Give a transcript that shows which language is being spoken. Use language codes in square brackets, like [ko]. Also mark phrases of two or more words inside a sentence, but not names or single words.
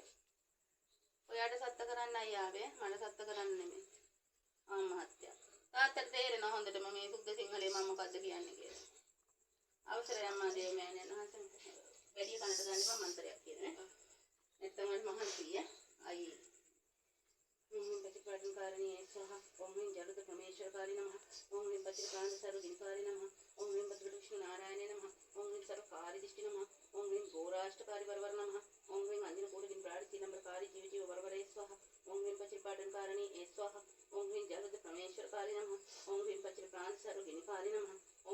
[si] ඔයාට සත්ත කරන්නයි ආවේ. මට සත්ත කරන්න නෙමෙයි. මහත්තයා. තාත්තට තේරෙනවා හොඳටම මේ සුද්ධ සිංහලේ මම මොකද්ද කියන්නේ කියලා. අවසරයි අම්මා දේව මෑණියන් වහන්සේ. වැඩි කනට ගන්න මම මන්ත්‍රයක් කියන්නේ. නැත්තම් මම මහන්සිය. [sa] आई ओम ह्रीं पतिपाटनकारिणी स्वाहा ओम ह्रीं जगत परमेश्वरकारि नमः ओम ह्रीं पतिप्राण सर्वदिनकारि नमः ओम ह्रीं पतिलक्ष्मी नारायणे नमः ओम ह्रीं सर्वकार्यदिष्टि नमः ओम ह्रीं घोराष्टकारि वरवर नमः ओम ह्रीं अंजनकूटगिन प्राणिति नम्रकारि जीव जीव वरवरे स्वाहा ओम ह्रीं पतिपाटनकारिणी स्वाहा ओम ह्रीं जगत परमेश्वरकारि नमः ओम ह्रीं पतिप्राण सर्वदिनकारि नमः